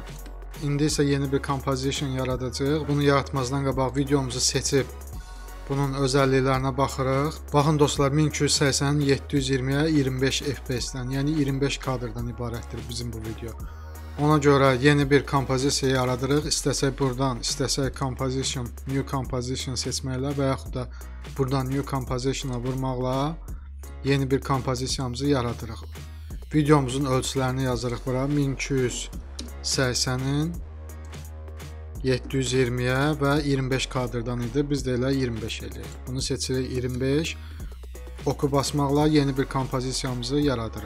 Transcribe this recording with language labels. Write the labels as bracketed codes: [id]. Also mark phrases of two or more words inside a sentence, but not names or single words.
[az] İndi isə yeni bir composition yaradacağıq. Bunu yaratmazdan qabaq videomuzu seçib bunun özəlliklərinə baxırıq. Baxın dostlar, 1280 720-yə 25 FPS-dən, yəni 25 kadrdan ibarətdir bizim bu video. Ona görə yeni bir kompozisiya yaradırıq. İstəsək buradan, istəsək [en] composition, new composition [az] seçməklə və yaxud da buradan [en] new composition-a [az] vurmaqla yeni bir kompozisiyamızı yaradırıq. Videomuzun ölçülərini yazırıq bura. 1280-in 720-yə və 25 kadrdan idi. Biz də elə 25 eləyək. Bunu seçirik 25. Oku basmaqla yeni bir kompozisiyamızı yaradırıq.